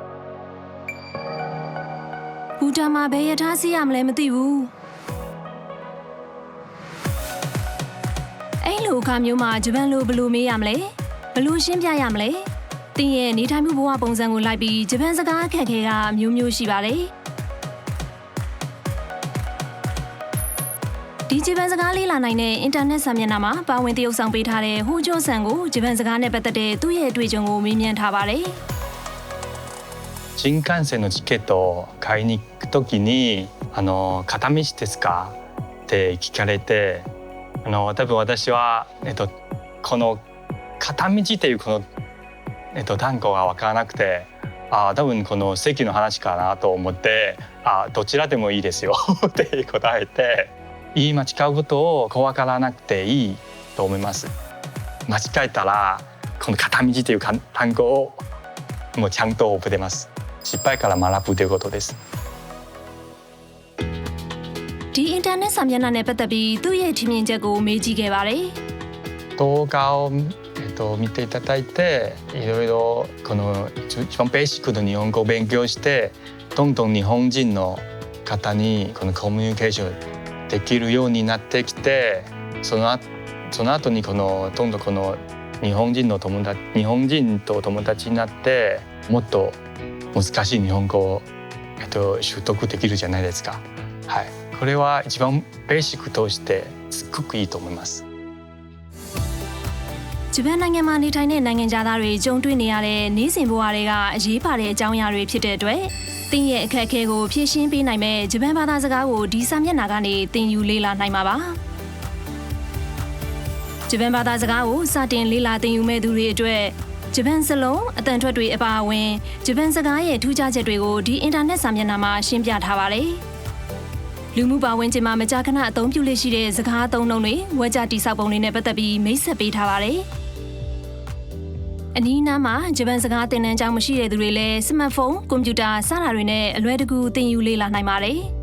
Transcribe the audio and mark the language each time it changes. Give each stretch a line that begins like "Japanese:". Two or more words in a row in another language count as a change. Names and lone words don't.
Burmese: ဘူတာမှာဘယ်ရထားစီးရမလဲမသိဘူးအဲ့လိုအခါမျိုးမှာဂျပန်လိုဘယ်လိုမေးရမလဲဘယ်လိုရှင်းပြရမလဲတင်းရဲ့နေထိုင်မှုဘဝပုံစံကိုလိုက်ပြီးဂျပန်စကားအခက်အခဲကမျိုးမျိုးရှိပါတယ် ဒီဂျပန်စကားလေးလာနိုင်တဲ့အင်တာနက်စာမျက်နှာမှာပါဝင်သရုပ်ဆောင်ပေးထားတဲ့ဟိုဂျိုဆန်ကိုဂျပန်စကားနဲ့ပတ်သက်တဲ့သူ့ရဲ့အတွေ့အကြုံကိုမေးမြန်းထားပါတယ်
Japanese: 新幹線のチケットを買いに行くときに片道ですかって聞かれて多分私はこの片道っていうこの単語が分からなくて多分この席の話かなと思ってどちらでもいいですよって答えて言い間違うことを怖がらなくていいと思います間違えたらこの片道っていう単語をもうちゃんと覚えてます失敗から学ぶということです
Burmese: ဒီအင်တာနက်စာမျက်နှာနဲ့ပတ်သက်ပြီးသူ့ရဲ့ထင်မြင်ချက်ကိုမေးကြည့်ခဲ့ပါတယ်
Japanese: 動画を見ていただいていろいろこの一番ベーシックな日本語を勉強してどんどん日本人の方にこのコミュニケーションできるようになってきてその後にどんどん日本人と友達になってもっと難しい日本語を習得できるじゃないですか。はい、これは一番ベーシックとしてすっごくいいと思います。
Burmese: ဂျပန်နိုင်ငံမှာနေထိုင်တဲ့နိုင်ငံသားတွေကြုံတွေ့နေရတဲ့နေ့စဉ်ဘဝတွေကအရေးပါတဲ့အကြောင်းအရာတွေဖြစ်တဲ့အတွက်တင်းရဲ့အခက်အခဲကိုဖြေရှင်းပေးနိုင်မဲ့ဂျပန်ဘာသာစကားကိုဒီစာမျက်နှာကနေသင်ယူလေ့လာနိုင်မှာပါ ဂျပန်ဘာသာစကားကိုစတင်လေ့လာသင်ယူမဲ့သူတွေအတွက်ဂျပန်စလုံးအတန်ထွက်တွေအပါအဝင်ဂျပန်စကားရဲ့ထူးခြားချက်တွေကိုဒီအင်တာနက်စာမျက်နှာမှာရှင်းပြထားပါတယ်လူမှုပါဝင်ခြင်းမှာမကြာခဏအသုံးပြုလေ့ရှိတဲ့စကားအသုံးအနှုန်းတွေဝါကြတိဆောက်ပုံတွေနဲ့ပတ်သက်ပြီးမိတ်ဆက်ပေးထားပါတယ်အနီးနားမှာဂျပန်စကားသင်တန်းကျောင်းမရှိတဲ့သူတွေလည်းစမတ်ဖုန်းကွန်ပျူတာစတာတွေနဲ့အလွယ်တကူသင်ယူလေ့လာနိုင်ပါတယ်